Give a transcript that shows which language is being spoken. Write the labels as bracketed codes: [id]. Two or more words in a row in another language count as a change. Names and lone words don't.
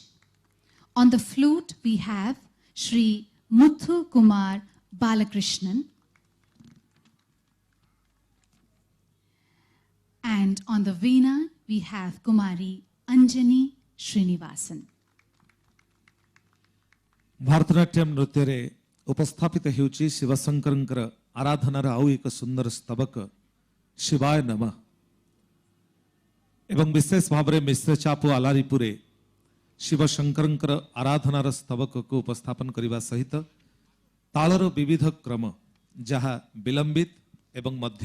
[en] On the flute, we have Shri Muthu Kumar Balakrishnan. And on the veena, we have Kumari Anjani Srinivasan. [or] ଭାରତନାଟ୍ୟମ୍ ନୃତ୍ୟରେ ଉପସ୍ଥାପିତ ହେଉଛି ଶିବଶଙ୍କରଙ୍କର ଆରାଧନାର ଆଉ ଏକ ସୁନ୍ଦର ସ୍ତବକ ଶିବାୟ ନମଃ ଏବଂ ବିଶେଷ ଭାବରେ ମିଶ୍ରଚାପ ଆଲାରିପୁରେ ଶିବଶଙ୍କରଙ୍କର ଆରାଧନାର ସ୍ତବକକୁ ଉପସ୍ଥାପନ କରିବା ସହିତ ତାଳର ବିବିଧ କ୍ରମ ଯାହା ବିଳମ୍ବିତ ଏବଂ ମଧ୍ୟ